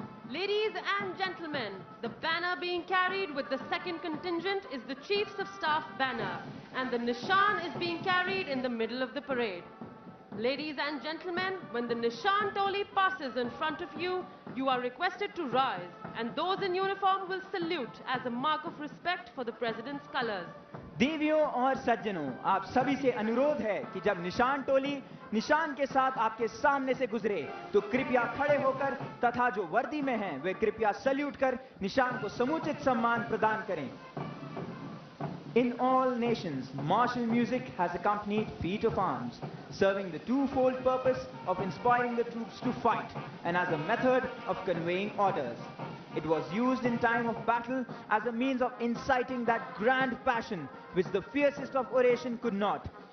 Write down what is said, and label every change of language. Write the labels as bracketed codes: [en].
[en] Ladies and gentlemen, the banner being carried with the second contingent is the Chiefs of Staff banner, and the Nishan is being carried in the middle of the parade. Ladies and gentlemen, when the Nishan Toli passes in front of you, you are requested to rise, and those in uniform will salute as a mark of respect for the President's colors. [hi] देवियों और सज्जनों, आप सभी से अनुरोध है कि जब निशान टोली निशान के साथ आपके सामने से गुजरे तो कृपया खड़े होकर तथा जो वर्दी में हैं वे कृपया सल्यूट कर निशान को समुचित सम्मान प्रदान करें. [en] In all nations, martial music has accompanied feat of arms, serving the twofold purpose of inspiring the troops to fight and as a method of conveying orders. It was used in time of battle as a means of inciting that grand passion which the fiercest of oration could not.